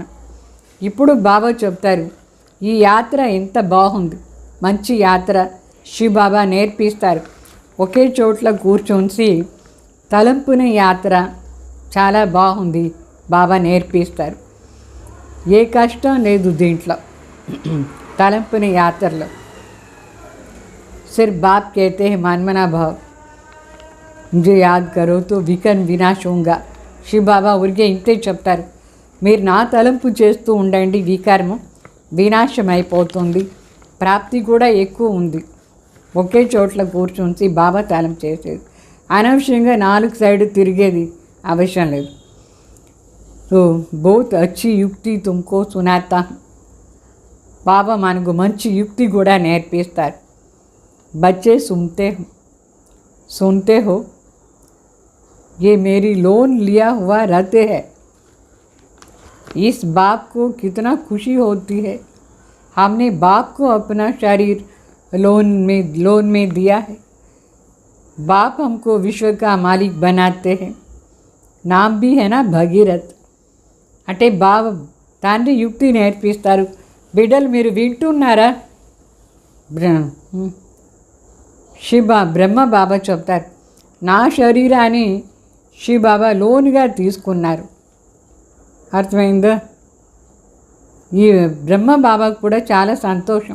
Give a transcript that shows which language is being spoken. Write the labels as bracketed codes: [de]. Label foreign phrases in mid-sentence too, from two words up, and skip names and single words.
[te] ఇప్పుడు బాబా చెప్తారు, ఈ యాత్ర ఎంత బాగుంది, మంచి యాత్ర శివ బాబా నేర్పిస్తారు. ఒకే చోట్ల కూర్చొని తలంపున యాత్ర చాలా బాగుంది, బాబా నేర్పిస్తారు. ఏ కష్టం లేదు దీంట్లో, తలంపున యాత్రలో. [hi] सिर्फ बाप कहते हैं मनमना भाव, मुझे याद करो तो विकन विनाश होगा. [te] శివ బాబా ఊరికే ఇంతే చెప్తారు, మీరు నా తలంపు చేస్తూ ఉండండి, వికర్మం వినాశం అయిపోతుంది, ప్రాప్తి కూడా ఎక్కువ ఉంది. ఒకే చోట్ల కూర్చొని బాబా తలంపు చేసేది, అనవసరంగా 4 సైడ్ తిరిగేది అవసరం లేదు. [hi] तो बहुत अच्छी युक्ति तुमको सुनाता. [te] బాబా మనకు మంచి యుక్తి కూడా నేర్పిస్తారు. [hi] बच्चे सुनते हो ये मेरी लोन लिया हुआ रहते हैं. इस बाप को कितना खुशी होती है, हमने बाप को अपना शरीर लोन में दिया है. बाप हमको विश्व का मालिक बनाते हैं. नाम भी है ना भगीरथ. [te] అంటే బాబా తండ్రి యుక్తి నేర్పిస్తారు. బిడ్డలు మీరు వింటున్నారా? బ్రహ్మ బాబా చెప్తారు, నా శరీరాన్ని శివ బాబా లోనుగా తీసుకున్నారు. అర్థమైందా? ఈ బ్రహ్మ బాబాకు కూడా చాలా సంతోషం.